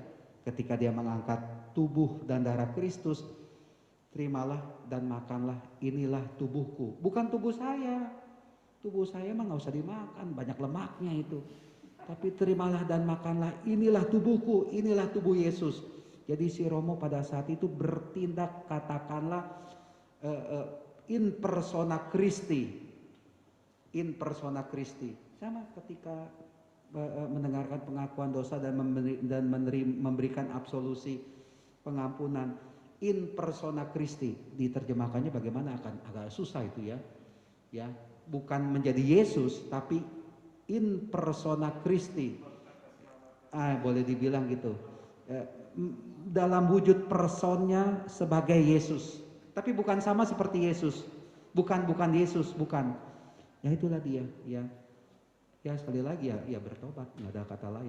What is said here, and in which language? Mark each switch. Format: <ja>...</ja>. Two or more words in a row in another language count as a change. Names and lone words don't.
<id>Ketika dia mengangkat tubuh dan darah Kristus, terimalah dan makanlah, inilah tubuhku. Bukan tubuh saya. Tubuh saya mah nggak usah dimakan, banyak lemaknya itu. Tapi terimalah dan makanlah, inilah tubuhku, inilah tubuh Yesus. Jadi si Romo pada saat itu bertindak, katakanlah</id> <la>in persona Christi. In persona Christi.</la> <id>Sama ketika mendengarkan pengakuan dosa dan memberikan absolusi pengampunan.</id> <la>In persona Christi,</la> <id>diterjemahkannya bagaimana akan agak susah itu ya, bukan menjadi Yesus tapi</id> <la>in persona Christi,</la> <id>boleh dibilang gitu, dalam wujud personnya sebagai Yesus, tapi bukan sama seperti Yesus, bukan Yesus, bukan, ya itulah dia, ya sekali lagi ya bertobat, nggak ada kata lain.</id>